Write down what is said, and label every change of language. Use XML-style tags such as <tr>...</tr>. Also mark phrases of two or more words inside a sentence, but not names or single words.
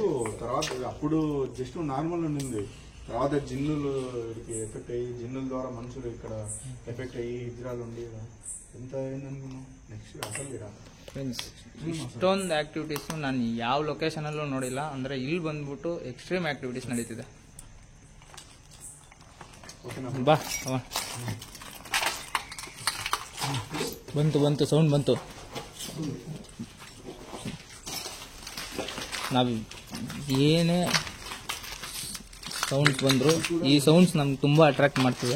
<te>తర్వాత అప్పుడు</te> <en>just normal</en> <te>ఉండింది. తర్వాత జిన్నులు ఎఫెక్ట్ అయ్యి జిన్నుల ద్వారా మనుషులు ఇక్కడ ఎఫెక్ట్ అయ్యి హిజ్రాలు ఉండి ఎంత అయిందనుకున్నాం. నెక్స్ట్ అసలు</te> <kn>ಫ್ರೆಂಡ್ಸ್, ಇಷ್ಟೊಂದು ಆ್ಯಕ್ಟಿವಿಟೀಸು ನಾನು ಯಾವ ಲೊಕೇಶನಲ್ಲೂ ನೋಡಿಲ್ಲ. ಅಂದರೆ ಇಲ್ಲಿ ಬಂದ್ಬಿಟ್ಟು ಎಕ್ಸ್ಟ್ರೀಮ್ ಆ್ಯಕ್ಟಿವಿಟೀಸ್ ನಡೀತಿದೆ. ಬಾ ಬಂತು ಸೌಂಡ್ ಬಂತು. ನಾವು ಏನೇ ಸೌಂಡ್ಸ್ ಬಂದರು ಈ ಸೌಂಡ್ಸ್ ನಮ್ಗೆ ತುಂಬ ಅಟ್ರಾಕ್ಟ್ ಮಾಡ್ತಿದೆ.</kn>